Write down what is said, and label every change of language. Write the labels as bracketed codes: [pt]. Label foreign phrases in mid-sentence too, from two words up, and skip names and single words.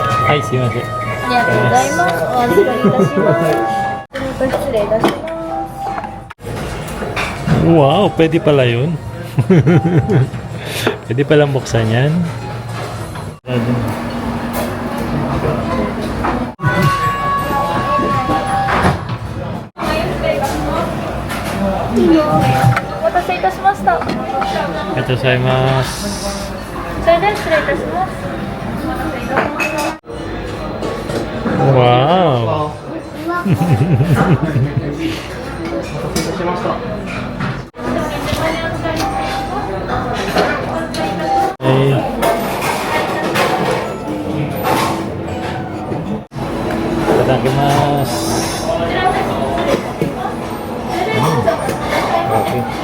[ja] はい、すいません。ありがとうございます。お預かりいたします。失礼いたします。 [tl] Wow, pwede pala yun. Pwede palang buksan yan. Ito sa mas. [ja] それでは失礼いたします。 Wow. はい。いただきます。Okay.